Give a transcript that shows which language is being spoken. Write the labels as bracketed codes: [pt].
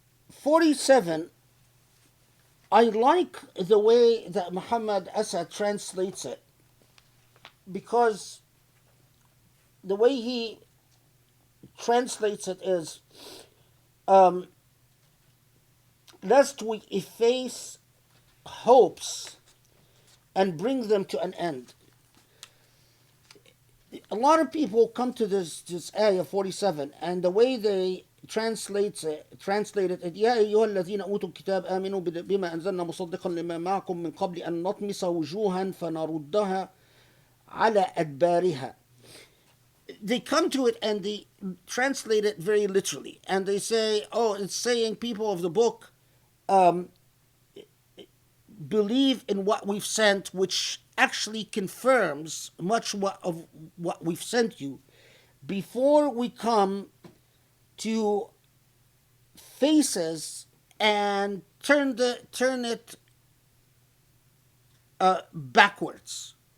[en] "47, I like the way that Muhammad Asad translates it, because the way he translates it is, lest we efface hopes and bring them to an end. A lot of people come to this ayah 47, and the way they translate it, [ar] يا أيها الذين أوتوا الكتاب آمنوا بما أنزلنا مصدقا لما معكم من قبل أن نطمس وجوها فنردها على أدبارها. [en] They come to it and they translate it very literally, and they say, oh, it's saying, people of the book, believe in what we've sent, which actually confirms much of what we've sent you, before we come to faces and turn it backwards.